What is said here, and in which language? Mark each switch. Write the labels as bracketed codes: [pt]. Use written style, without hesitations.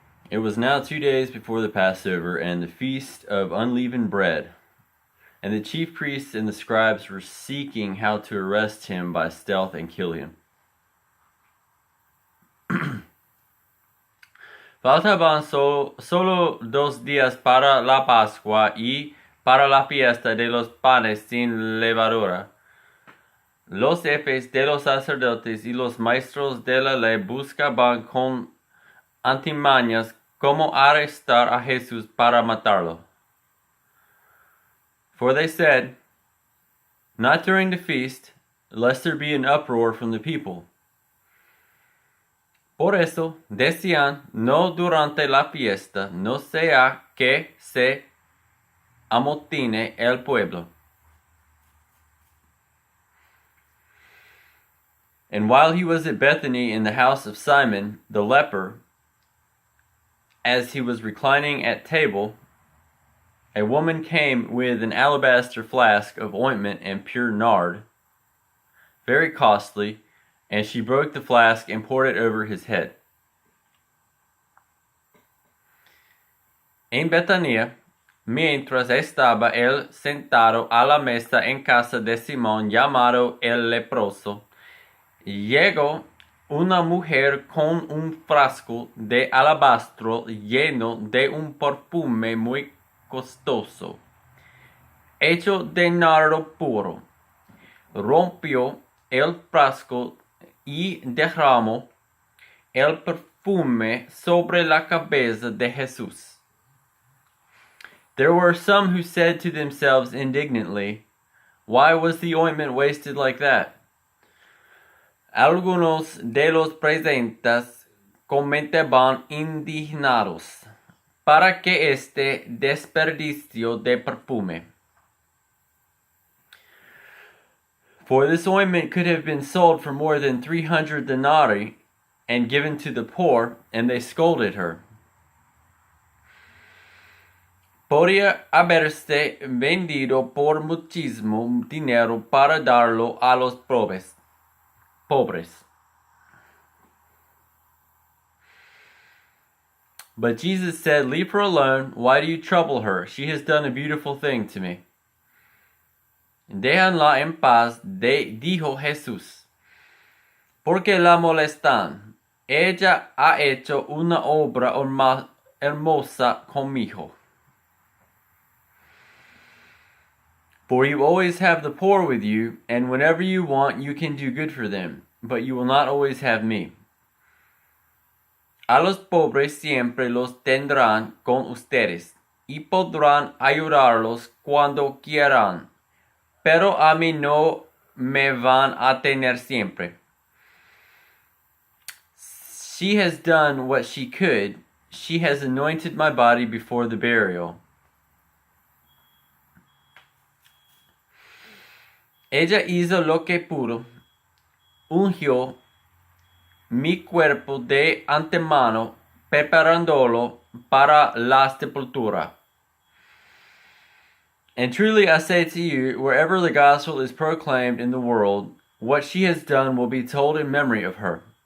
[en] It was now 2 days before the Passover and the feast of unleavened bread. And the chief priests and the scribes were seeking how to arrest him by stealth and kill him. [es] Faltaban solo 2 días para la Pascua y para la fiesta de los panes sin levadura. Los jefes de los sacerdotes y los maestros de la ley buscaban con antimañas cómo arrestar a Jesús para matarlo. [en] For they said, "Not during the feast, lest there be an uproar from the people." [es] Por eso decían, no durante la fiesta, no sea que se amotine el pueblo. [en] And while he was at Bethany in the house of Simon the leper, as he was reclining at table, a woman came with an alabaster flask of ointment and pure nard, very costly, and she broke the flask and poured it over his head. [es] En Betania, mientras estaba él sentado a la mesa en casa de Simón llamado el leproso, llegó una mujer con un frasco de alabastro lleno de un perfume muy costoso, hecho de nardo puro. Rompió el frasco y derramó el perfume sobre la cabeza de Jesús. [en] There were some who said to themselves indignantly, "Why was the ointment wasted like that?" [es] Algunos de los presentes comentaban indignados, ¿para qué este desperdicio de perfume? [en] For this ointment could have been sold for more than 300 denarii and given to the poor, and they scolded her. [es] Podía haberse vendido por muchísimo dinero para darlo a los pobres. [en] But Jesus said, "Leave her alone. Why do you trouble her? She has done a beautiful thing to me." [es] Déjanla en paz, dijo Jesús. ¿Por qué la molestan? Ella ha hecho una obra hermosa conmigo. [en] For you always have the poor with you, and whenever you want, you can do good for them, but you will not always have me. [es] A los pobres siempre los tendrán con ustedes, y podrán ayudarlos cuando quieran, pero a mí no me van a tener siempre. [en] She has done what she could. She has anointed my body before the burial. [es] Ella hizo lo que pudo, ungió mi cuerpo de antemano, preparándolo para la sepultura. [en] And truly I say to you, wherever the gospel is proclaimed in the world, what she has done will be told in memory of her.